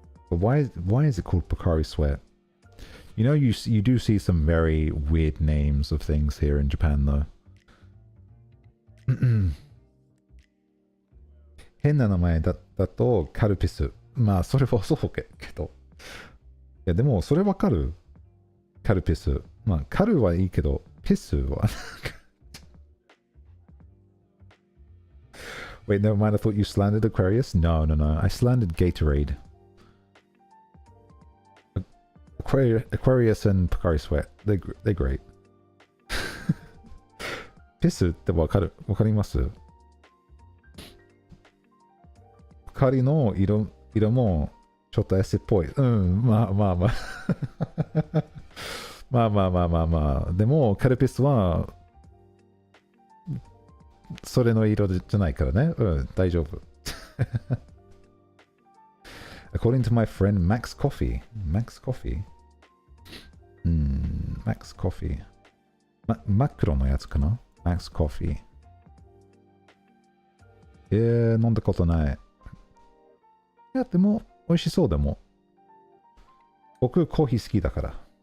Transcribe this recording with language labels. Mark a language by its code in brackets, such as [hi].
[en] But why is it called Pocari Sweat? You know, you do see some very weird names of things here in Japan, though. [ja] 変な名前だと、カルピス。まあ、それはそうけど。いや、でも、それわかるカルピス。まあ、カルはいいけど、ピスは。 [en] Wait, never mind. I thought you slandered Aquarius. No. I slandered Gatorade. Aquarius and Pocari Sweat. They're great. [ja] ピスってわかりますポカリの色もちょっとエスっぽい。まあ。まあ。でも、カルピスはそれの色じゃないからね。大丈夫。 [en] According to my friend Max Coffee. Max Coffee? Max Coffee. [ja] マクロのやつかな ?Max Coffee。飲んだことない。いや、でも、美味しそうでも。僕、コーヒー好きだから。